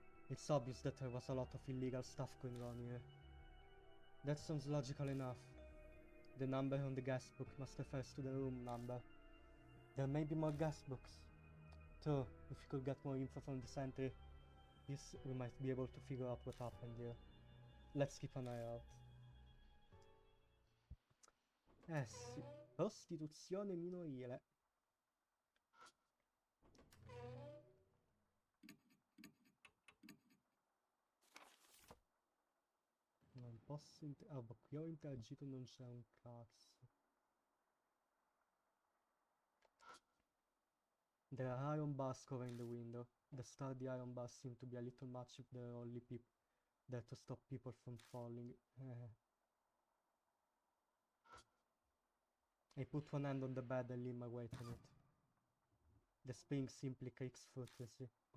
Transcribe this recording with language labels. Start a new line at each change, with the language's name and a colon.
English: It's obvious that there was a lot of illegal stuff going on here. That sounds logical enough. The number on the guest book must refer to the room number. There may be more guest books. Too, if we could get more info from the sentry, we might be able to figure out what happened here. Let's keep an eye out.
Italian: Eh sì, prostituzione minorile. Non posso ah, ma qui ho interagito, non c'è un cazzo.
English: There are iron bars covering the window. The sturdy iron bars seem to be a little much if there are only people there to stop people from falling. I put one hand on the bed and lean my weight on it. The spring simply creaks fruitlessly.